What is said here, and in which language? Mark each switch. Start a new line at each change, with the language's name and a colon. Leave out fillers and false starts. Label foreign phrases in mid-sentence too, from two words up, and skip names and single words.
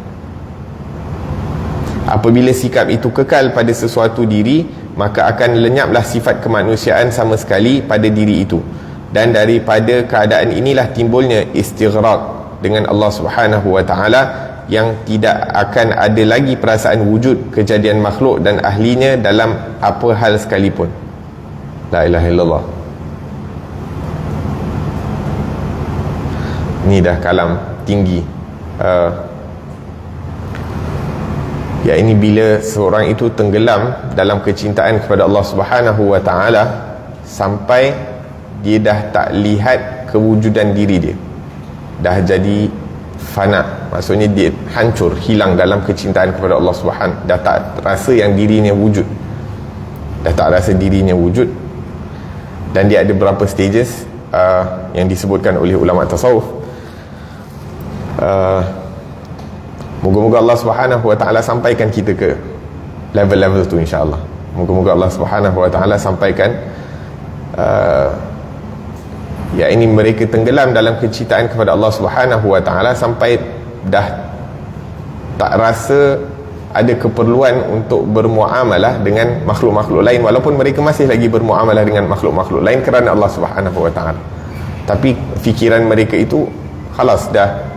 Malay: Apabila sikap itu kekal pada sesuatu diri, maka akan lenyaplah sifat kemanusiaan sama sekali pada diri itu. Dan daripada keadaan inilah timbulnya istighraq dengan Allah
Arabic: Subhanahu wa taala,
Malay: yang tidak akan ada lagi perasaan wujud kejadian makhluk dan ahlinya dalam apa hal sekalipun.
Arabic: La ilaha illallah.
Malay: Ni dah kalam tinggi. Ya, ini bila seorang itu tenggelam dalam kecintaan kepada
Arabic: Allah Subhanahu wa taala
Malay: sampai dia dah tak lihat kewujudan diri dia, dah jadi fana, maksudnya dia hancur, hilang dalam kecintaan kepada
Arabic: Allah Subhanahu,
Malay: dah tak rasa yang dirinya wujud, dah tak rasa dirinya wujud. Dan dia ada beberapa stages yang disebutkan oleh ulama tasawuf. Moga-moga
Arabic: Allah Subhanahu wa taala
Malay: sampaikan kita ke level-level tu,
Arabic: insya-Allah.
Malay: Moga-moga
Arabic: Allah Subhanahu wa taala
Malay: sampaikan ya ini mereka tenggelam dalam kecintaan kepada
Arabic: Allah Subhanahu wa taala
Malay: sampai dah tak rasa ada keperluan untuk bermuamalah dengan makhluk-makhluk lain, walaupun mereka masih lagi bermuamalah dengan makhluk-makhluk lain kerana
Arabic: Allah Subhanahu wa taala.
Malay: Tapi fikiran mereka itu khalas dah.